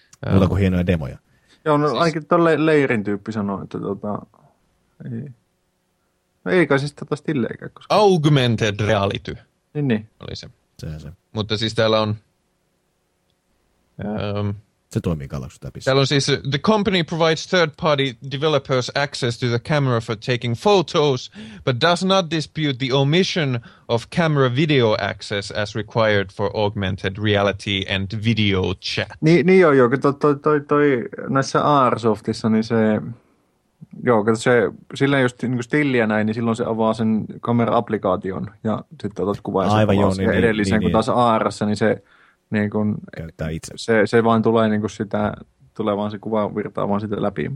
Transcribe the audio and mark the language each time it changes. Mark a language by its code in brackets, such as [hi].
[fi] Mulla on hienoja demoja. Joo, no siis... ainakin tuolle leirin tyyppi sanoi, että ei. No ei kai siis tätä stilleikään. Koska... [en] Augmented reality. [fi] Niin. Oli se. Sehän se. Mutta siis täällä on... Se toimii Galaxy Tabissa. Täällä on siis, [en] the company provides third-party developers access to the camera for taking photos, but does not dispute the omission of camera video access as required for augmented reality and video chat. [fi] Niin joo, kun toi näissä AR-softissa, niin se, joo, kun se silleen just niin kuin stilliä näin, niin silloin se avaa sen kamera-applikaation, ja sitten otat kuvaa ja aivan se joo, niin, edelliseen, niin, kun taas AR-ssa, niin se... Niin kun se vaan tulee niin kun sitä, tulee vaan se kuva virtaa vaan sitä läpi.